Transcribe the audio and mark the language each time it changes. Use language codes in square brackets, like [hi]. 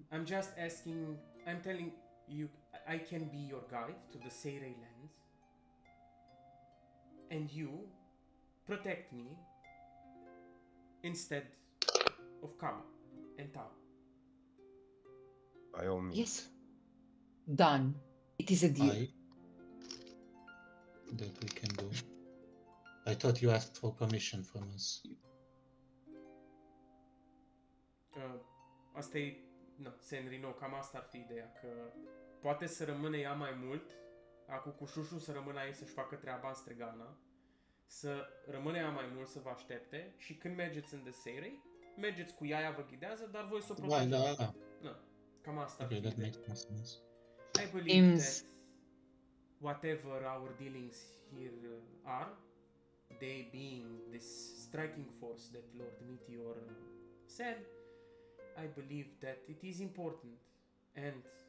[en] I'm just asking, I'm telling you, I can be your guide to the Sere lands, and you protect me instead of Kama and Tao. By all means. Yes. Done. It is a deal. That we can do. I thought you asked for permission from us. [ro] Asta e, Senri, no, cam asta ar fi ideea, că poate să rămâne ea mai mult, acum cu Șușu să rămână aici să-și facă treaba în Stregana, să rămână ea mai mult să vă aștepte și când mergeți în Desirei, mergeți cu ea, vă ghidează, dar voi să o protejați. Da. Na, cam asta ar [en] Okay, [ro] fi [en] that [ro] ideea. [en] makes more sense. I believe that whatever our dealings here are, they being this striking force that Lord Meteor said, I believe that it is important, and